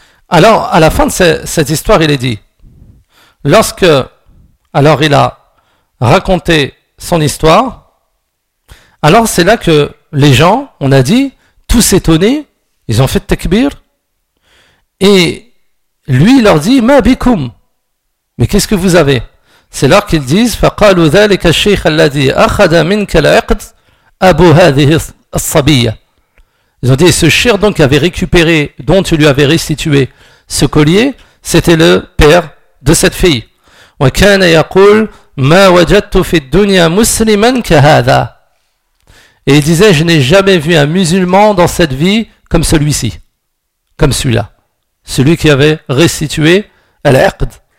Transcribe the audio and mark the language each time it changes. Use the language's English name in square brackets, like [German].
[French] Alors à la fin de cette histoire, il est dit, lorsque, alors il a raconté son histoire, alors c'est là que les gens, on a dit, tous étonnés, ils ont fait takbir, et lui il leur dit, ma bikum, mais qu'est-ce que vous avez? C'est là qu'ils disent, [Arabic] فَقَالُوا ذَلِكَ الشَّيْخَ الَّذِي أَخَذَ مِنْكَ الْعَقْدِ أَبُو هَذِهِ الصَّبِيَّ. [French] Ils ont dit, ce cheikh donc avait récupéré, dont tu lui avais restitué ce collier, c'était le père de cette fille. [Arabic] وَكَانَ يَقُولُ مَا وَجَدْتُ فِي الدُّنْيَا مُسْلِمًا كَهَذَا. [French] Et il disait, je n'ai jamais vu un musulman dans cette vie comme celui-ci, comme celui-là, celui qui avait restitué l'aqd.